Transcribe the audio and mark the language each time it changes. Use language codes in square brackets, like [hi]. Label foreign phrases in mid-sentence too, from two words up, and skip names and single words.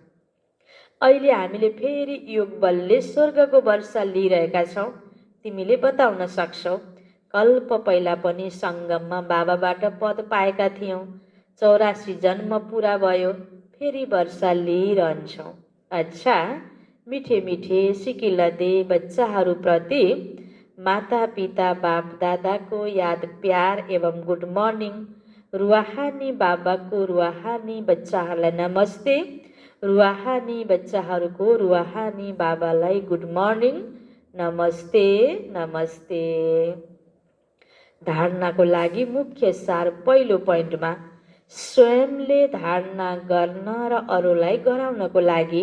[ne] अहिले हामीले फेरि योग बलले स्वर्गको वर्षा लिइरहेका छौँ। तिमीले बताउन सक्छौ? कल्प पहिला पनि सङ्गममा बाबाबाट पद पाएका थियौँ। 84 जन्म पुरा भयो, फेरि वर्षा लिइरहन्छौँ। अच्छा, [hi] मिठे मिठे सिकिलदे [ne] बच्चाहरूप्रति माता पिता बाप दादाको याद प्यार एवं [en] good morning. [ne] रुहानी बाबाको रुहानी बच्चाहरूलाई नमस्ते, रुहानी बच्चाहरूको रुहानी बाबालाई [en] good morning, [ne] नमस्ते नमस्ते। धारणाको लागि मुख्य सार पहिलो पोइन्टमा, स्वयंले धारणा गर्न र अरूलाई गराउनको लागि।